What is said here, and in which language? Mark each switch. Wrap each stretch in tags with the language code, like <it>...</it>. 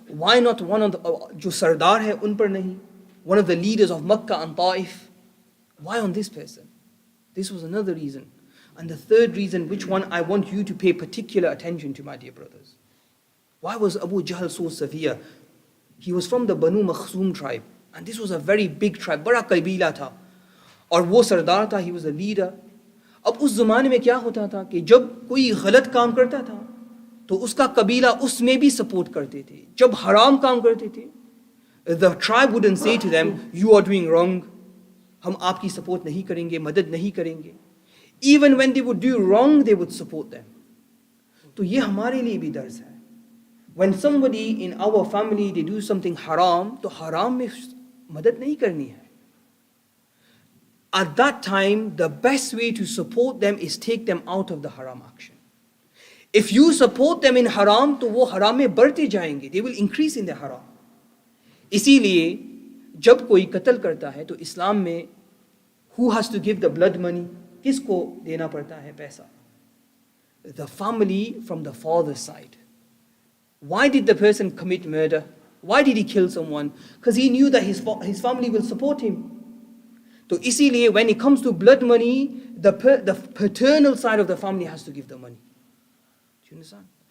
<en>Why not one of the</en> <hi>jo sardar hai un par nahi?</hi> <en>One of the leaders of Makkah and Ta'if. Why on this person? This was another reason. And the third reason, which one I want you to pay particular attention to, my dear brothers. Why was Abu Jahl so severe? He was from the Banu Makhzum tribe. And this was a very big tribe.</en> <hi>Bada kabila tha. Aur wo sardar tha,</hi> <en>he was a leader.</en> <hi>अब उस ज़माने में क्या होता था कि जब कोई गलत काम करता था तो उसका कबीला उसमें भी सपोर्ट करते थे. जब हराम काम करते थे,</hi> <en>the tribe wouldn't say to them, you are doing wrong.</en> <hi>हम आपकी सपोर्ट नहीं करेंगे, मदद नहीं करेंगे.</hi> <en>Even when they would do wrong, they would support them.</en> <hi>तो ये हमारे लिए भी दर्स है.</hi> <en>When somebody in our family, they do something haram,</en> <hi>तो हराम में मदद नहीं करनी है.</hi> <en>At that time, the best way to support them is take them out of the haram action. If you support them in haram,</en> <hi>तो वो हराम में बढ़ते जाएंगे.</hi> <en>They will increase in their haram.</en> <hi>इसीलिए जब कोई कत्ल करता है तो इस्लाम में</hi> <en>who has to give the blood money?</en> <hi>किसको देना पड़ता है पैसा?</hi> <en>The family from the father's side. Why did the person commit murder? Why did he kill someone? Because he knew that his family will support him. So</en> <hi>इसीलिए</hi> <en>when it comes to blood money, the paternal side of the family has to give the money. Do you understand?</en>